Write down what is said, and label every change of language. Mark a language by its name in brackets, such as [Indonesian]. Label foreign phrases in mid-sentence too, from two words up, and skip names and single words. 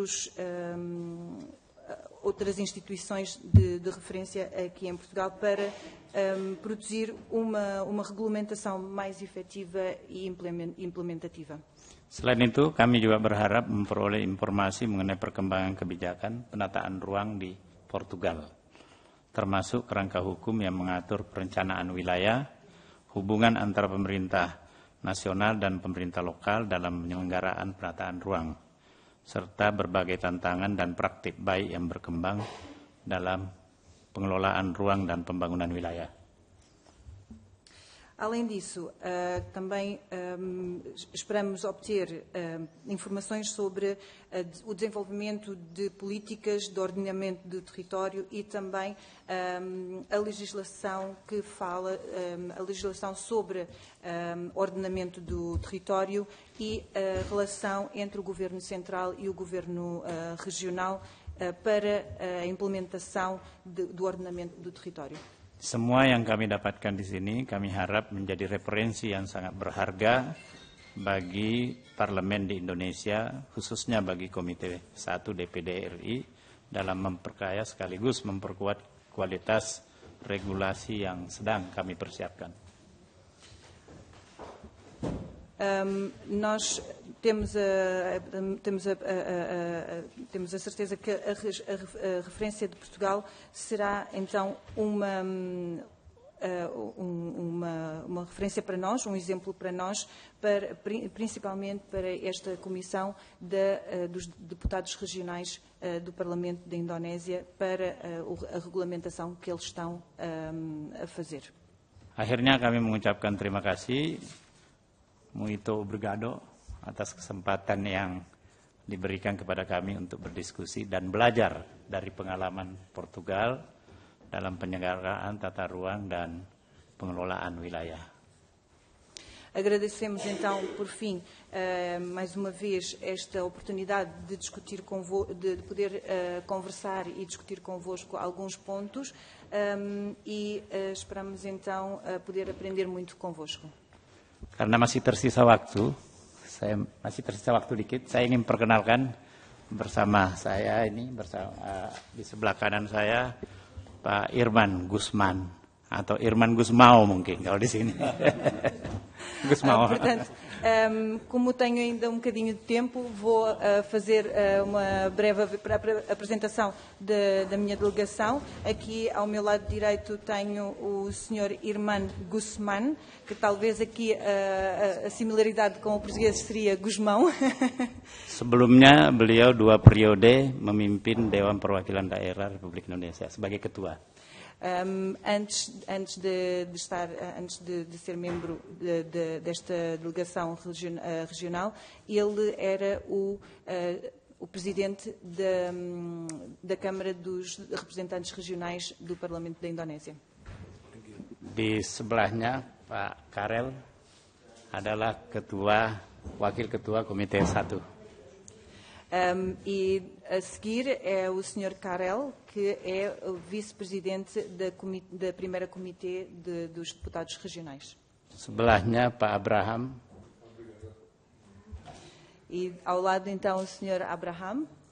[Portuguese] outras instituições de referência aqui em Portugal, para produzir uma regulamentação mais efetiva e implementativa. [Indonesian] Selain itu, kami juga berharap memperoleh informasi mengenai perkembangan kebijakan penataan ruang di Portugal, termasuk kerangka hukum yang mengatur perencanaan wilayah, hubungan antara pemerintah nasional dan pemerintah lokal dalam penyelenggaraan penataan ruang, serta berbagai tantangan dan praktik baik yang berkembang dalam pengelolaan ruang dan pembangunan wilayah. [Portuguese] Além disso, também esperamos obter informações sobre o desenvolvimento de políticas de ordenamento do território e também a legislação a legislação sobre ordenamento do território e a relação entre o Governo Central e o Governo Regional para a implementação do ordenamento do território. [Indonesian] Semua yang kami dapatkan di sini kami harap menjadi referensi yang sangat berharga bagi parlemen di Indonesia, khususnya bagi Komite 1 DPD RI dalam memperkaya sekaligus memperkuat kualitas regulasi yang sedang kami persiapkan. [Portuguese] Nós temos a certeza que a referência de Portugal será então uma referência para nós, um exemplo para nós, principalmente para esta comissão dos deputados regionais do Parlamento da Indonésia, para a regulamentação que eles estão a fazer. [Indonesian] Akhirnya kami mengucapkan terima kasih, [Portuguese] muito obrigado, [Indonesian] atas kesempatan yang diberikan kepada kami untuk berdiskusi dan belajar dari pengalaman Portugal dalam penyelenggaraan tata ruang dan pengelolaan wilayah. [Portuguese] Agradecemos então, por fim, mais uma vez esta oportunidade de discutir de poder conversar e discutir convosco alguns pontos e esperamos então poder aprender muito convosco. [Indonesian] Karena masih tersisa waktu dikit, saya ingin perkenalkan bersama saya ini di sebelah kanan saya Pak Irman Gusman atau Irman Gusmao mungkin kalau di sini. [Portuguese] Portanto, como tenho ainda bocadinho de tempo, vou fazer uma breve apresentação da minha delegação. Aqui ao meu lado direito tenho o Sr. Irman Gusman, que talvez aqui a similaridade com o português seria Gusmão. [Indonesian] Sebelumnya beliau 2 periode memimpin Dewan Perwakilan Daerah Republik Indonesia sebagai ketua. [Portuguese] Antes de ser membro desta delegação regional, ele era o presidente da Câmara dos Representantes Regionais do Parlamento da Indonésia. [Indonesian] Di sebelahnya Pak Karel adalah wakil ketua Komite 1. [Portuguese] E a seguir é o Sr. Karel, que é o vice-presidente da primeira comitê dos deputados regionais. [Indonesian] Sebelahnya Pak Abraham. [Portuguese] E ao lado então o Sr. Abraham.